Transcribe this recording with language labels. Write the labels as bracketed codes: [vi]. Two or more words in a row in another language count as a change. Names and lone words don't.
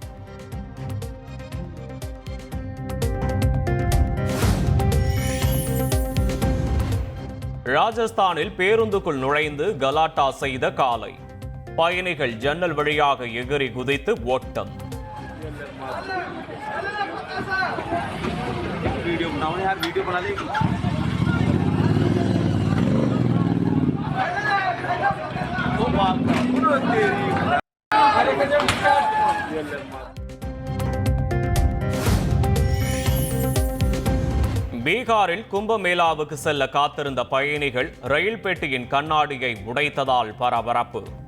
[ta] ராஜஸ்தானில் பேருந்துக்குள் நுழைந்து கலாட்டா செய்த காலை. பயணிகள் ஜன்னல் வழியாக எகிறி குதித்து ஓட்டம். [hi] वीडियो बनाओ यार, वीडियो बना लेगी। [ta] பீகாரில் கும்பமேளாவுக்கு செல்ல காத்திருந்த பயணிகள் ரயில் பெட்டியின் கண்ணாடியை உடைத்ததால் பரபரப்பு.